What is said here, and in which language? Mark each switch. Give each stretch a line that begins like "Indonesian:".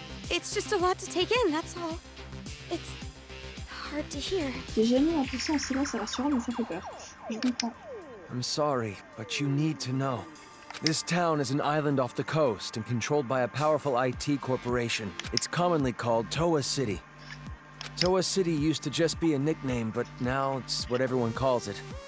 English: It's just a lot to take in, that's all. It's hard to hear.
French: J'ai jamais l'impression en silence, ça rassure, mais ça fait peur. Je comprends.
English: I'm sorry, but you need to know. This town is an island off the coast and controlled by a powerful IT corporation. It's commonly called Toa City. Toa City used to just be a nickname, but now it's what everyone calls it.